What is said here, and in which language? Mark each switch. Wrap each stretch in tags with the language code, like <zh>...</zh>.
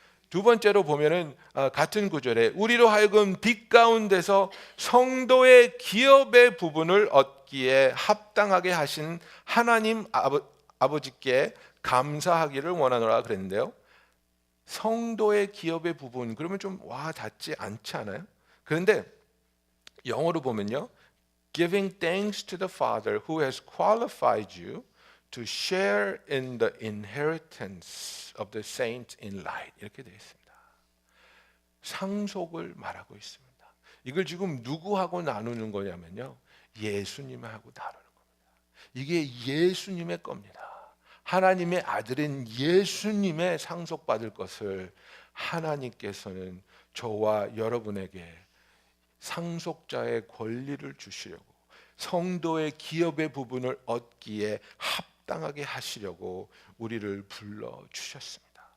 <ko>두 번째로 보면은 같은 구절에 우리로 하여금 빛 가운데서 성도의 기업의 부분을 얻기에 합당하게 하신 하나님 아버지께 감사하기를 원하노라 그랬는데요. 성도의 기업의 부분, 그러면 좀 와 닿지 않지 않아요? 그런데 영어로 보면요,</ko> <en>giving thanks to the Father who has qualified you to share in the inheritance of the saints in light,</en> <ko>이렇게 되어 있습니다. 상속을 말하고 있습니다. 이걸 지금 누구하고 나누는 거냐면요, 예수님하고 나누는 겁니다. 이게 예수님의 겁니다. 하나님의 아들인 예수님의 상속받을 것을 하나님께서는 저와 여러분에게 상속자의 권리를 주시려고, 성도의 기업의 부분을 얻기에 합당하게 하시려고 우리를 불러주셨습니다.</ko>